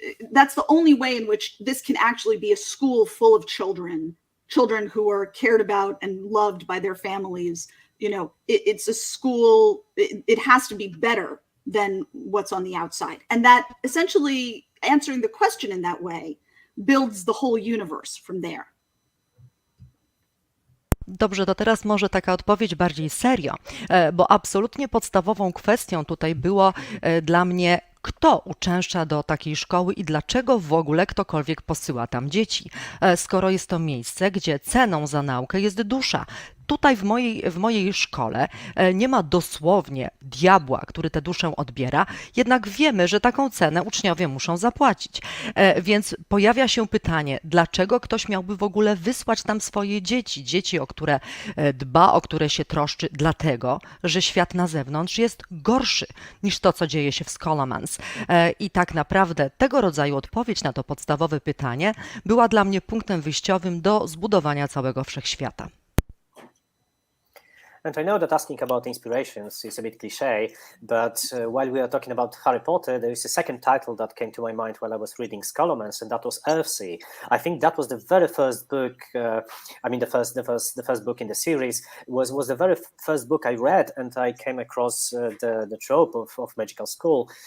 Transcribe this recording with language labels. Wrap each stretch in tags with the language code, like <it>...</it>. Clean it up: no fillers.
<en>That's the only way in which this can actually be a school full of children who are cared about and loved by their families. You know, it's a school, it has to be better than what's on the outside. And that essentially, answering the question in that way, builds the whole universe from there.</en> <pl>Dobrze, to teraz może taka odpowiedź bardziej serio, bo absolutnie podstawową kwestią tutaj było dla mnie, kto uczęszcza do takiej szkoły i dlaczego w ogóle ktokolwiek posyła tam dzieci, skoro jest to miejsce, gdzie ceną za naukę jest dusza. Tutaj w mojej szkole nie ma dosłownie diabła, który tę duszę odbiera, jednak wiemy, że taką cenę uczniowie muszą zapłacić. Więc pojawia się pytanie, dlaczego ktoś miałby w ogóle wysłać tam swoje dzieci, o które dba, o które się troszczy, dlatego, że świat na zewnątrz jest gorszy niż to, co dzieje się w Scholomance. I tak naprawdę tego rodzaju odpowiedź na to podstawowe pytanie była dla mnie punktem wyjściowym do zbudowania całego wszechświata.</pl> <en>And I know that asking about inspirations is a bit cliche, but while we are talking about Harry Potter, there is a second title that came to my mind while I was reading Scholomance, and that was Earthsea. I think that was the very first book. The first book in the series was the very first book I read, and I came across the trope of magical school.</en>